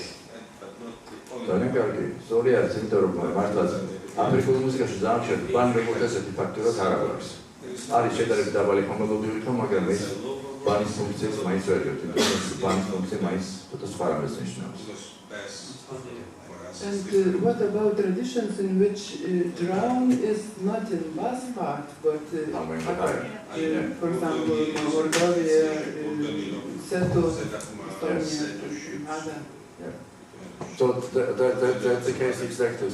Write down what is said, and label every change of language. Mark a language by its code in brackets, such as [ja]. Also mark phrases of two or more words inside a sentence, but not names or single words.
[ka] ძალიან კარგი. სწორი არის, იმიტომ რომ მართლაც აფრიკულ მუსიკაში ძალიან ბანი როგორც ესეთი ფაქტორად არ აქვს. არის შედარებით დაბალი ხომალობრივი თქმა, მაგრამ ეს ბანის ფუნქციას მაინც ვერ იღებს, იმიტომ რომ ბანის ფუნქცია მაინც ცოტა სხვა რამეს ნიშნავს. [en] And what about traditions in which drone is not in bass part, but for example, Moldavia, Seto, Estonia, other? So that's the case exactly.